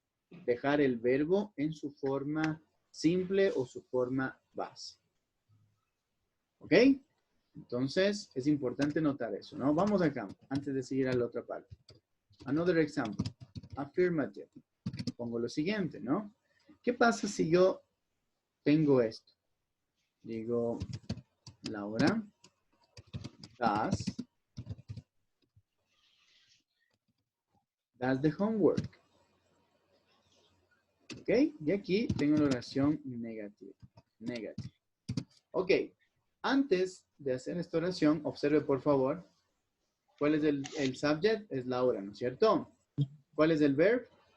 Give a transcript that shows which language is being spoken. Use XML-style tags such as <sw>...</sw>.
<es>Dejar el verbo en su forma simple o su forma base. ¿Ok? Entonces, es importante notar eso, ¿no? Vamos acá, antes de seguir a la otra parte.</es> <en>Another example.</en> <es>Affirmative. Pongo lo siguiente, ¿no? ¿Qué pasa si yo tengo esto?</es> <en>Digo, Laura does the homework.</en> <es>¿Ok? Y aquí tengo la oración negativa. Negative. Ok. Antes de hacer esta oración, observe por favor, ¿cuál es el subject? Es Laura, ¿no es cierto? ¿Cuál es el verb?</es>